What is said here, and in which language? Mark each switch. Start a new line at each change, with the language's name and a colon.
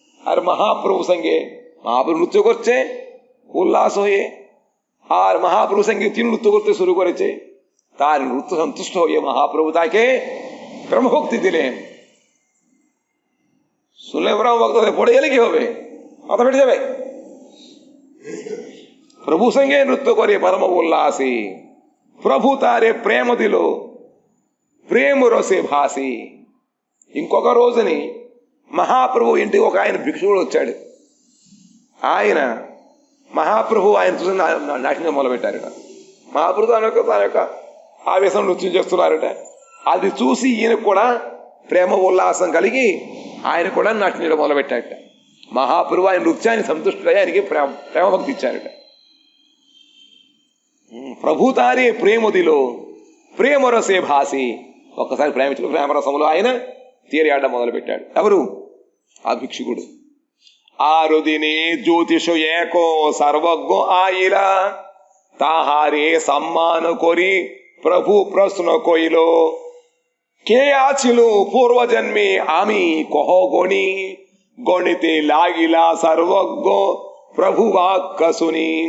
Bangla: আর মহাপ্রভু সঙ্গে মহাপ্রভু নৃত্য করছে উল্লাস হয়ে, আর মহাপ্রভু সঙ্গে তিনি নৃত্য করতে শুরু করেছে। তার নৃত্য সন্তুষ্ট হয়ে মহাপ্রভু তাকে ব্রহ্মভক্তি দিলেন। শুনলে ব্রহ্মভক্ত পড়ে গেলে কি হবে, মাথা ফেটে যাবে। প্রভু সঙ্গে নৃত্য করে পরম উল্লাসে ప్రభు తారే ప్రేమ దిలో ప్రేమ రసే భాసి।
Telugu: ఇంకొక రోజుని మహాప్రభు ఇంటికి ఒక ఆయన భిక్షువుడు వచ్చాడు. ఆయన మహాప్రభు ఆయన చూసి నాట్యం మొదలుపెట్టారట. మహాప్రభు తన యొక్క ఆవేశం నృత్యం చేస్తున్నారట. అది చూసి ఈయనకు కూడా ప్రేమ ఉల్లాసం కలిగి ఆయన కూడా నాట్యం మొదలుపెట్టారట. మహాప్రభు ఆయన నృత్యాన్ని సంతుష్టుడై ఆయనకి ప్రేమభక్తి ఇచ్చారట.
Bangla: ప్రభు తారే ప్రేమ దిలో ప్రేమ రసే భాసి।
Telugu: ఒక్కసారి ప్రేమించిన ప్రేమరసములో ఆయన తీరియాడడం మొదలు పెట్టాడు. ఎవరు? ఆ భిక్షుకుడు।
Bangla: 6 দিনে জ্যোতিষ এক সর্বজ্ঞ আইলা তাহারে সম্মান করি প্রভু প্রশ্ন কইল কে আছিল পূর্বজন্মে আমি কহ গণি গণিতে লাগিলা সর্বজ্ঞ প্রভু বাক্য শুনি।